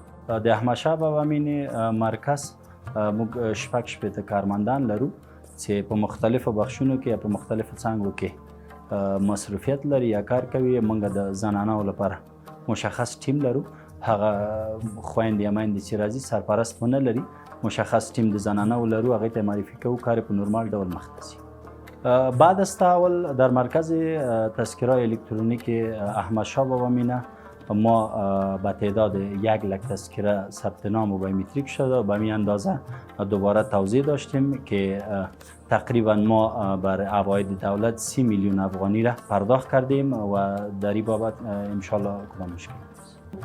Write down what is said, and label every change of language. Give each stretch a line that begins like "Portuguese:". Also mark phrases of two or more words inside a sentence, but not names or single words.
Pashto: د احمدشاه بابا مینې مرکز موږ شپږ شپېته کارمندان لرو چې په مختلفو بخشونو کې یا په مختلفو څانګو کې مصروفیت لري یا کار کوي. موږ د زنانو لپاره مشخص ټیم لرو، هغه خویندې یا میندې چې راځي سرپرست ونه لري، مشخص ټیم د زنانو لرو، هغې ته معرفي کوو، کار په نورمال ډول مخته ځي.
Persian: بعد از تحول در مرکز تذکره الکترونیک احمدشاه بابا مینه ما به تعداد 1,00,000 تذکره ثبت نام و بایومتریک شده و به این اندازه دوباره توضیح داشتیم که تقریبا ما بر عواید دولت 30 میلیون افغانی را پرداخت کردیم و در این بابت انشالله کدام مشکل نیست.